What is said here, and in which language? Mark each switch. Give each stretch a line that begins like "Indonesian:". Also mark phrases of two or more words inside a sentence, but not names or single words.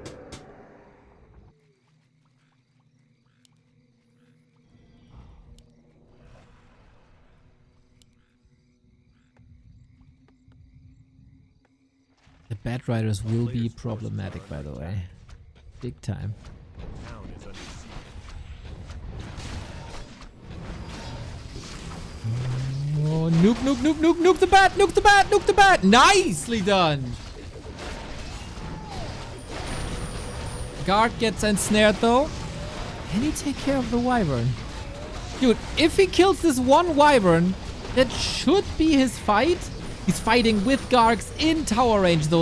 English: The Bat Riders will be problematic, by the way. Big time. Town is under siege. Oh, nuke, nuke, nuke, nuke, nuke the bat, nuke the bat, nuke the bat. Nicely done. Guard gets ensnared though. Can he take care of the wyvern? Dude, if he kills this one wyvern, that should be his fight. He's fighting with Gargs in tower range though.